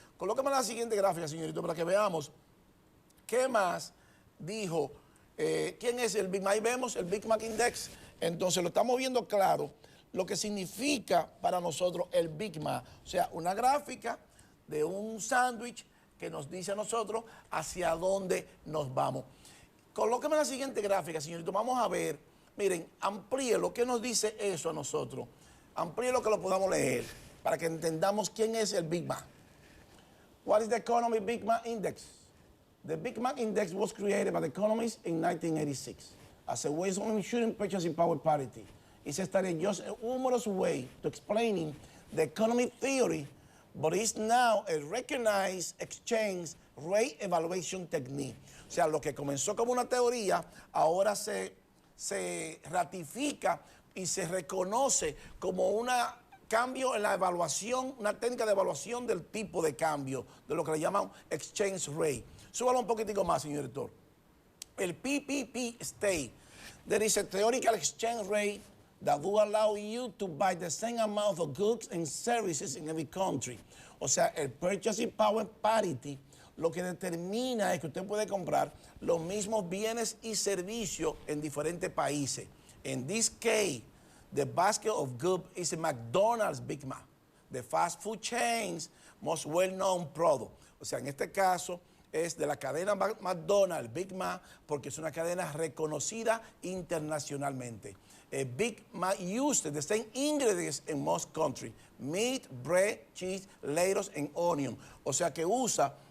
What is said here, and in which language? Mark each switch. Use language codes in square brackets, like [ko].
[es] Colóqueme la siguiente gráfica, señorito, para que veamos qué más dijo, quién es el Big Mac. Ahí vemos el Big Mac Index, entonces lo estamos viendo claro, lo que significa para nosotros el Big Mac, o sea, una gráfica de un sándwich que nos dice a nosotros hacia dónde nos vamos. Colóqueme la siguiente gráfica, señorito, vamos a ver, miren, amplíe lo que nos dice eso a nosotros, amplíe lo que lo podamos leer, para que entendamos quién es el Big Mac. [en] What is the Economy Big Mac Index? The Big Mac Index was created by the economists in 1986 as a way of ensuring purchasing power parity. It's studied just a humorous way to explaining the economic theory, but it's now a recognized exchange rate evaluation technique. [es] O sea, lo que comenzó como una teoría, ahora se ratifica y se reconoce como un cambio en la evaluación, una técnica de evaluación del tipo de cambio, de lo que le llaman exchange rate. Súbalo un poquitico más, señor director. [en] El PPP state, there is a theoretical exchange rate that will allow you to buy the same amount of goods and services in every country. [es] O sea, el purchasing power parity lo que determina es que usted puede comprar los mismos bienes y servicios en diferentes países. [en] In this case, the basket of goods is a McDonald's Big Mac, the fast food chain's most well-known product. [es] O sea, en este caso es de la cadena McDonald's Big Mac porque es una cadena reconocida internacionalmente. [en] Big Mac uses the same ingredients in most countries: meat, bread, cheese, lettuce and onion. [es] O sea que usa